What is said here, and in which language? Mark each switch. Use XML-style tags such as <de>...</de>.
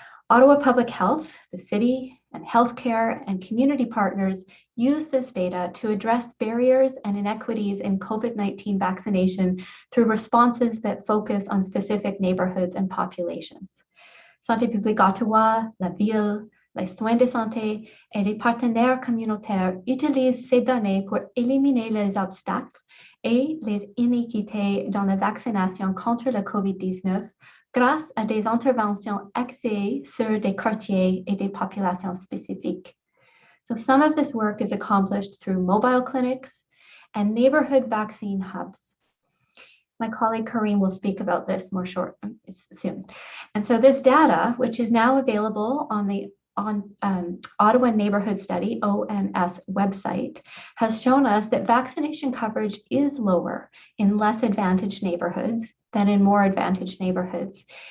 <en>Ottawa Public Health, the city, and healthcare and community partners use this data to address barriers and inequities in COVID-19 vaccination through responses that focus on specific neighborhoods and populations.</en> <fr>Santé publique Ottawa, La Ville, les soins de santé et les partenaires communautaires utilisent ces données pour éliminer les obstacles et les inéquités dans la vaccination contre le COVID-19 grâce à des interventions axées sur des quartiers et des populations spécifiques.</fr> <en>So some of this work is accomplished through mobile clinics and neighborhood vaccine hubs. My colleague Kareem will speak about this soon. And so this data, which is now available on the Ottawa Neighborhood Study, ONS website, has shown us that vaccination coverage is lower in less advantaged neighborhoods than in more advantaged neighborhoods.</en>